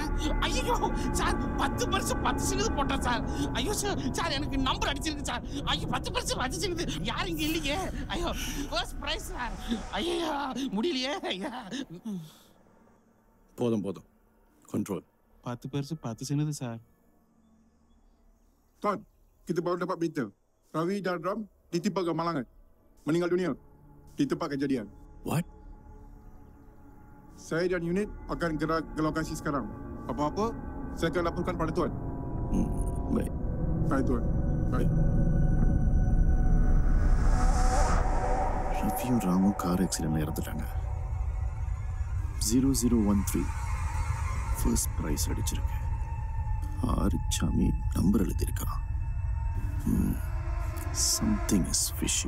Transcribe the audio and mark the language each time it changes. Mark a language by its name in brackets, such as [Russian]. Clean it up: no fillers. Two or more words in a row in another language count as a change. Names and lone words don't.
[Tamil] ஐயோ சார் 10 பரிசு 10 சின்னது போட்டேன் சார். ஐயோ சார் எனக்கு நம்பர் அடிச்சிருக்கு சார். ஐயோ 10 பரிசு 10 சின்னது. யாரும் இங்க இல்லையே. ஐயோ [English] first prize [Tamil] சார். ஐயோ முடியலையே. ஐயா போதும் கண்ட்ரோல். 10 பரிசு 10 சின்னது சார். [Malay] Tuan, kita baru dapat berita. Ravi dan Ram ditimpa kemalangan. Meninggal dunia di tempat kejadian. [English] What? [Malay] Saya dan unit akan gerak ke lokasi sekarang. Apa-apa, saya akan laporkan pada Tuan. Baik. Baik, Tuan. Baik. [Tamil] ரவியும் ராமும் [English] car accident [Tamil] இறந்துட்டாங்க. 0013 [English] first prize [Tamil] அடிச்சிருக்கு. ஆறுச்சாமி நம்பர் எழுதியிருக்கான். [English] something is fishy.